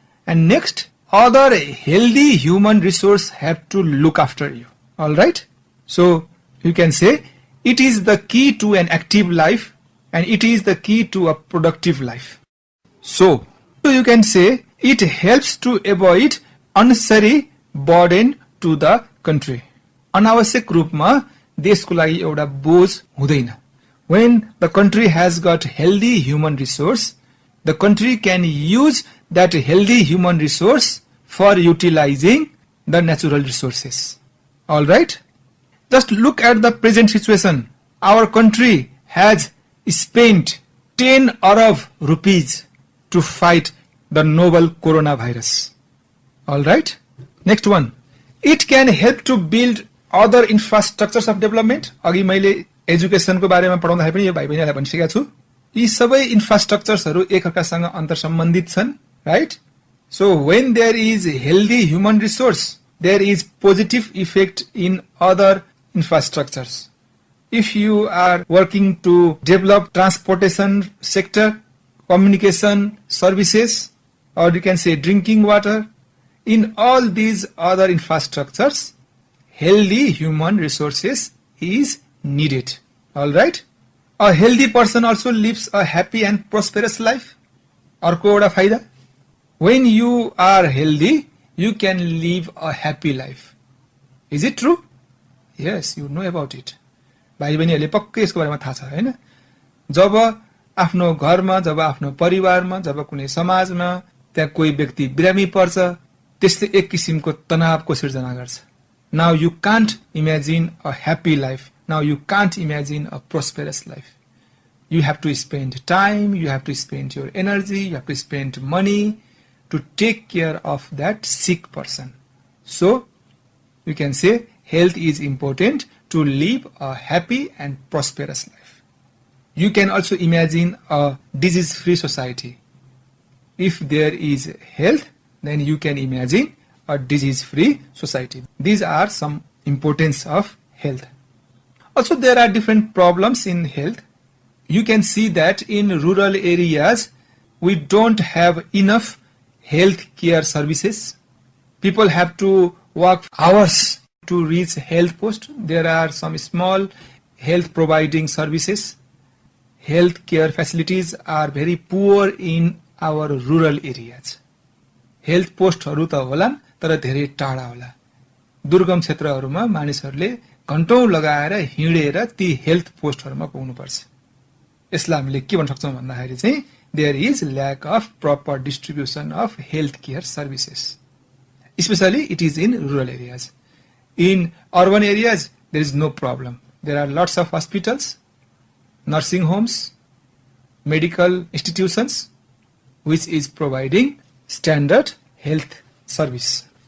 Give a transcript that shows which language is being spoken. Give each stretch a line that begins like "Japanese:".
English: And next, other healthy human resource have to look after you. Alright? So you can say it is the key to an active life and it is the key to a productive life. So you can say it helps to avoid unnecessary burden to the country.
Nepali: अनावश्यक रूपमा देशको लागि एउटा बोझ हुँदैन.
English: When the country has got healthy human resource, the country can use that healthy human resource for utilizing the natural resources. Alright? Just look at the present situation. Our country has spent 10 arab rupees to fight the novel coronavirus. Alright? Next one. It can help to build other infrastructures of development.
Nepali: अघि मैले एजुकेसनको बारेमा पढाउँदाखेरि पनि यो भाइ बहिनीलाई भनिसकेको छु. यी सबै इन्फ्रास्ट्रक्चर्सहरु एकअर्कासँग अन्तरसम्बन्धित छन्, right?
English: So when there is healthy human resource, there is positive effect in other infrastructures. If you are working to develop transportation sector, communication services, or you can say drinking water, in all these other infrastructures, healthy human resources is needed. Alright? A healthy person also lives a happy and prosperous life.
Nepali: अर्को एउटा फाइदा,
English: when you are healthy, you can live a happy life. Is it true? Yes, you know about it.
Nepali: भाइ बहिनीहरूले पक्कै यसको बारेमा थाहा छ, हैन? जब आफ्नो घरमा, जब आफ्नो परिवारमा, जब कुनै समाजमा त्यहाँ कोही व्यक्ति बिरामी पर्छ, त्यसले एक किसिमको तनावको सिर्जना गर्छ.
English: Now you can't imagine a happy life. Now you can't imagine a prosperous life. You have to spend time, you have to spend your energy, you have to spend money to take care of that sick person. So, you can say health is important to live a happy and prosperous life. You can also imagine a disease-free society. If there is health, then you can imagine a disease-free society. These are some importance of health. Also, there are different problems in health. You can see that in rural areas, we don't have enough health care services. People have to work hours to reach health post. There are some small health providing services. Health care facilities are very poor in our rural areas.
Nepali: Health postहरु त होलान् तर धेरै टाढा होला. दुर्गम क्षेत्रहरुमा मानिसहरुले घण्टौं लगाएर हिँडेर ती हेल्थ पोस्टहरुमा पुग्नुपर्छ. यसलाई हामीले के भन्न सक्छौं भन्दाखेरि चाहिँ
English: there is lack of proper distribution of health care services. Especially it is in rural areas. In urban areas, there is no problem. There are lots of hospitals, nursing homes, medical institutions, which is providing standard health service.